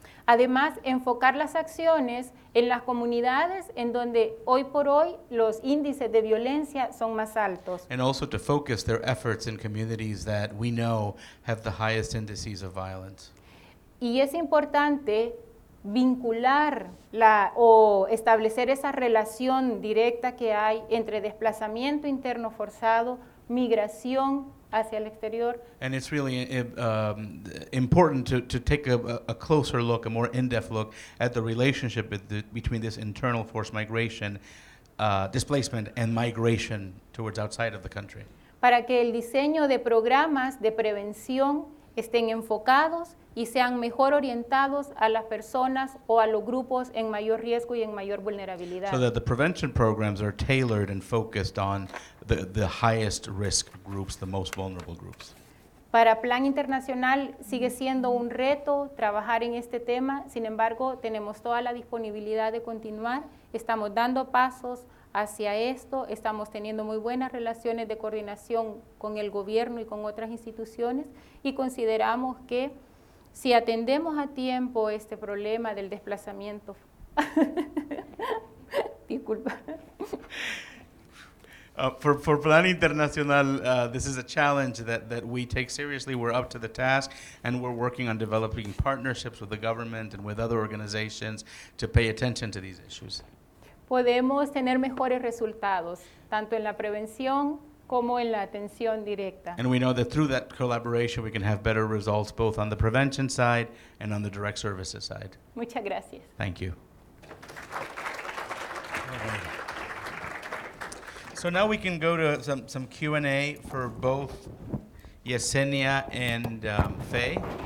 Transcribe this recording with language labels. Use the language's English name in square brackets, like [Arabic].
[Spanish] Además, enfocar las acciones en las comunidades en donde hoy por hoy los índices de violencia son más altos. [English] And also to focus their efforts in communities that we know have the highest indices of violence. [Spanish] Y es importante vincular o establecer esa relación directa que hay entre desplazamiento interno forzado, migración hacia el exterior. [English] And it's really important to take a closer look, a more in-depth look at the relationship between this internal forced migration, displacement, and migration towards outside of the country. [Spanish] Para que el diseño de programas de prevención estén enfocados y sean mejor orientados a las personas o a los grupos en mayor riesgo y en mayor vulnerabilidad. [English] So that the prevention programs are tailored and focused on the highest risk groups, the most vulnerable groups. [Spanish] Para Plan Internacional sigue siendo un reto trabajar en este tema, sin embargo, tenemos toda la disponibilidad de continuar, estamos dando pasos hacia esto, estamos teniendo muy buenas relaciones de coordinación con el gobierno y con otras instituciones y consideramos que si atendemos a tiempo este problema del desplazamiento, disculpa. [English] For Plan Internacional, this is a challenge that we take seriously. We're up to the task, and we're working on developing partnerships with the government and with other organizations to pay attention to these issues. [Spanish] Podemos tener mejores resultados, tanto en la prevención como en la atención directa. [English] And we know that through that collaboration, we can have better results both on the prevention side and on the direct services side. [Spanish] Muchas gracias. [English] Thank you. So now we can go to some Q&A for both Yesenia and Faye.